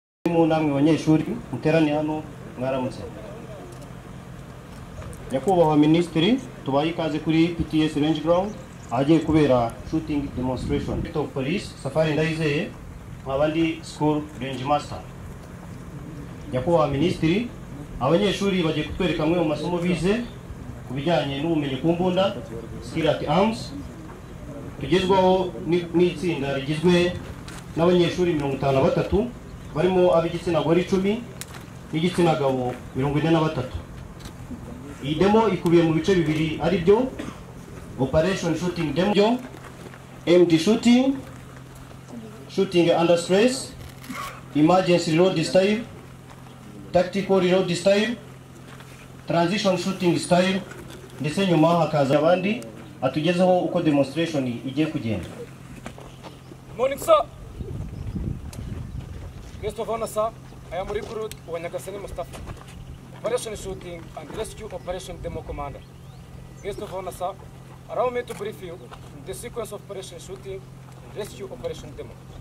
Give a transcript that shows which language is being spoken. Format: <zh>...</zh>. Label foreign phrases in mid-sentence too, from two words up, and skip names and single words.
<rw>mu namwe abanyeshuri muterane hano mwaramutse. Nyakubahwa Minisitiri, tubaye ikaze kuri PTS Range Ground ahagiye kubera</rw> <en>shooting demonstration. Of Police</en> <rw>Safari Ndayizeye abandi</rw> <en>School Range Master.</en> <rw>Nyakubahwa Minisitiri, abanyeshuri bagiye kutwereka amwe mu masomo bize kubijyanye n'ubumenyi ku mbunda</rw> <en>skill at arms,</en> <rw>tugezwaho n'itsinda rigizwe n'abanyeshuri 53 barimo ab'igitsina gore 10 n'igitsina gabo 43. Iyi demo ikubiye mu bice bibiri ari byo</rw> <en>operation shooting demo, MD shooting, shooting under stress, emergency reload style, tactical reload style, transition shooting style,</en> <rw>ndetse nyuma hakaza abandi atugezeho uko demonstration igiye kugenda.</rw> <en>Morning sir. Guest of honor sir, I am recruit Wanyagasani Mustafa, operation shooting and rescue operation demo commander. Guest of honor sir, allow me to brief you the sequence of operation shooting and rescue operation demo.</en>